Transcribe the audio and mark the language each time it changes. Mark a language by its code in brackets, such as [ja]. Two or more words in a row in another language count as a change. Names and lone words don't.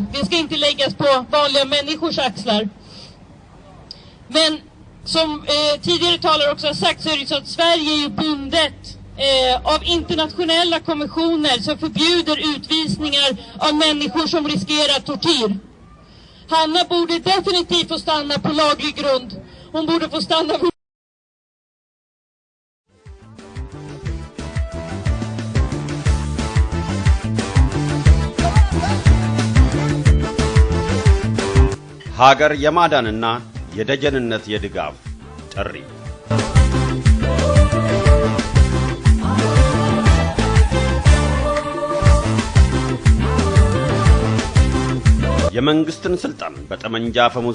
[sv] Det ska inte läggas på vanliga människors axlar. Men som tidigare talare också har sagt så är det så att Sverige är ju bundet av internationella konventioner som förbjuder utvisningar av människor som riskerar tortyr. Hanna borde definitivt få stanna på laglig grund. Hon borde få stanna. [am] ሀገር የማዳንና የደጀንነት የድጋፍ ጥሪ የመንግስትን ስልጣን በጠመንጃ ፈሙዝ